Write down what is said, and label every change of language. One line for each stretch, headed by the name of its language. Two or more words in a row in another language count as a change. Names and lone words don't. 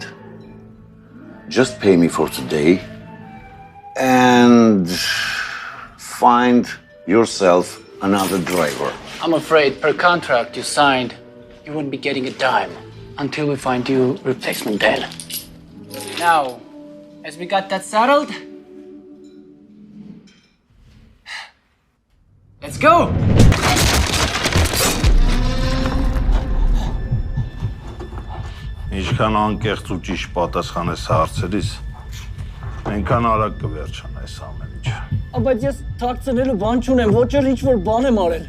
English: Just pay me for today and find yourself another driver. I'm afraid per contract you signed, you wouldn't be getting a dime until we find you replacement then. Now, as we got that settled, let's go!
Armenian: Ինչքան անկեղծ ու ճիշտ պատասխանես հարցերիս, այնքան արագ կվերջանա այս ամեն ինչը։ Բայց ես թաքցնելու բան չունեմ, ոչ էլ ինչ-որ բան եմ արել։